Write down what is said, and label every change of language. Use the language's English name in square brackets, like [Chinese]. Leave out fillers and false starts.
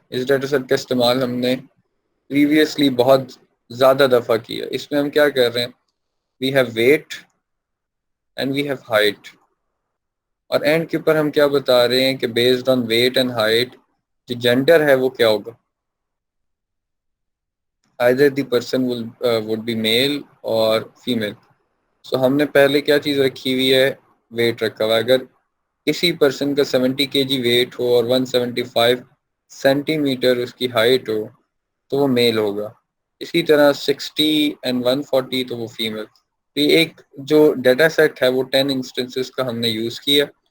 [Urdu] اس data set کا استعمال ہم نے پریویسلی بہت زیادہ دفعہ کیا. اس میں ہم کیا کر رہے ہیں [English] we have weight and we have height [Urdu] اور اینڈ کے اوپر ہم کیا بتا رہے ہیں کہ [English] based on weight and height [Urdu] جو جینڈر ہے وہ کیا ہوگا. [English] either the person would be male or female. [Urdu] سو ہم نے پہلے کیا چیز رکھی ہوئی ہے ویٹ رکھا ہوا ہے. اگر کسی پرسن کا 70 kg ویٹ ہو اور 175 سینٹی میٹر اس کی ہائٹ ہو تو وہ میل ہوگا. اسی طرح 60 اینڈ 140 تو وہ فیمیل. تو یہ ایک جو ڈیٹا سیٹ ہے وہ 10 انسٹنسز کا ہم نے یوز کیا.